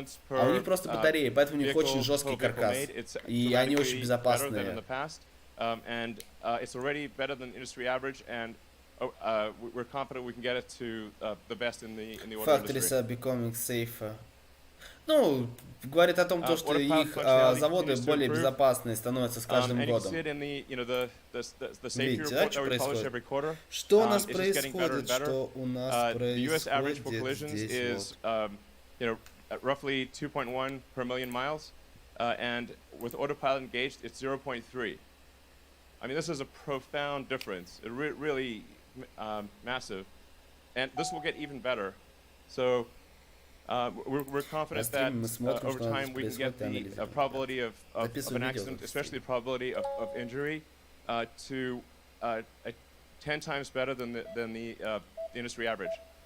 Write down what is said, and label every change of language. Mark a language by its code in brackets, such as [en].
[ru] А у них просто батареи, поэтому у них очень жесткий каркас, и они очень безопасные. [en] And it's already better than industry average, and we're confident we can get it to the best in the auto Factories industry. are becoming safer. [ru] Ну, говорит о том, что их заводы более безопасные становятся с каждым годом. Видите, да, что происходит? Что у нас происходит? Что у нас происходит здесь? Вот. [en] Roughly 2.1 per million miles, and with autopilot engaged, it's 0.3. I mean, this is a profound difference. It really massive, and this will get even better. So we're confident that over time we can get the probability of an accident, especially the probability of injury, to 10 times better than the industry average.